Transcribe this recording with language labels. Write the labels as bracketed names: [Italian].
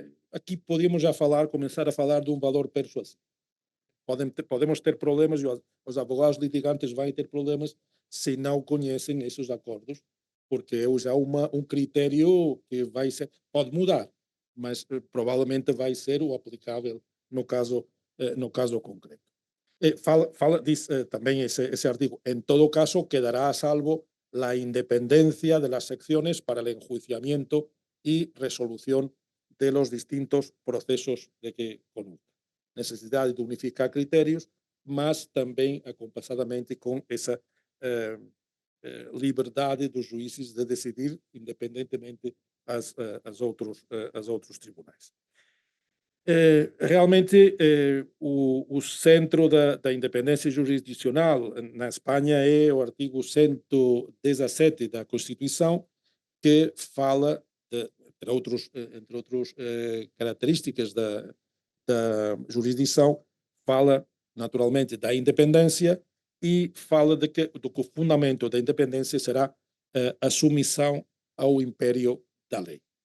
[Portuguese] Aqui podemos já começar a falar de um valor persuasivo. Podemos ter problemas, e os advogados litigantes vão ter problemas se não conhecem esses acordos, porque é já um critério que pode mudar, mas provavelmente vai ser o aplicável no caso concreto. [Spanish] Diz también ese artículo, en todo caso quedará a salvo la independencia de las secciones para el enjuiciamiento y resolución de los distintos procesos de que conozca. Necesidad de unificar criterios, [Portuguese] mas também acompassadamente com essa liberdade dos juízes de decidir independentemente aos outros tribunais. Realmente o centro da independência jurisdicional na Espanha é o artigo 117 da Constituição, que fala, entre outras características da jurisdição, fala naturalmente da independência e fala do que o fundamento da independência será a submissão ao império da lei.